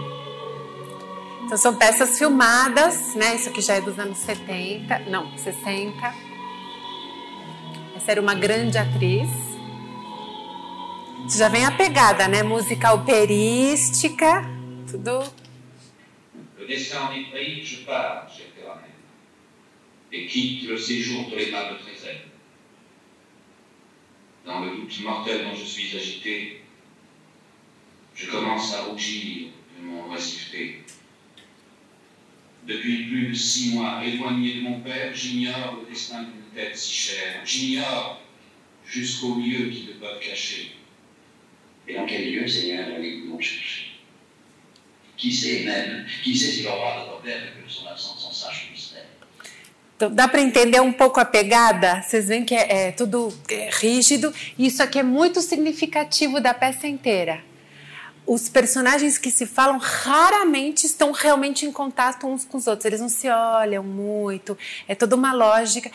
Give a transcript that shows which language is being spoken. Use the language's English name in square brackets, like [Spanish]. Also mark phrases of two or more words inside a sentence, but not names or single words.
[Portuguese] Então são peças filmadas, né? Isso aqui já é dos anos 70, não, 60. Essa era uma grande atriz. Já vem a pegada, né? Música operística, tudo. [French] Le destin des pays, je pars, chère Caramel, et quitte le séjour de l'aimable Trézène. Dans le doute mortel dont je suis agité, je commence à rougir de mon oisiveté. Depuis plus de 6 mois, éloigné de mon père, j'ignore le destin d'une tête si chère. J'ignore jusqu'aux lieux qui le peuvent cacher. Et dans quel lieu, Seigneur, allez-vous m'en chercher? Qui sait même, qui sait si le roi de votre père que de son absence en sache le mystère? [Portuguese] Então, dá para entender um pouco a pegada? Vocês veem que é tudo rígido. E isso aqui é muito significativo da peça inteira. Os personagens que se falam raramente estão realmente em contato uns com os outros. Eles não se olham muito. É toda uma lógica.